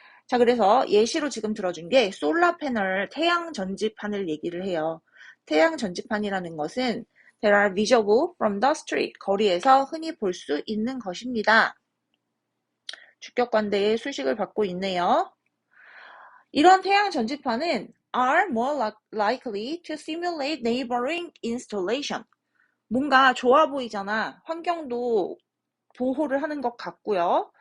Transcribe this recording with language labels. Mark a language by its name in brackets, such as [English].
[Korean] 자, 그래서 예시로 지금 들어준 게 솔라 패널, 태양 전지판을 얘기를 해요. 태양 전지판이라는 것은 [English] There are visible from the street, [Korean] 거리에서 흔히 볼 수 있는 것입니다. 주격관대의 수식을 받고 있네요. 이런 태양 전지판은 [English] are more likely to simulate neighboring installation. [Korean] 뭔가 좋아 보이잖아. 환경도 보호를 하는 것 같고요.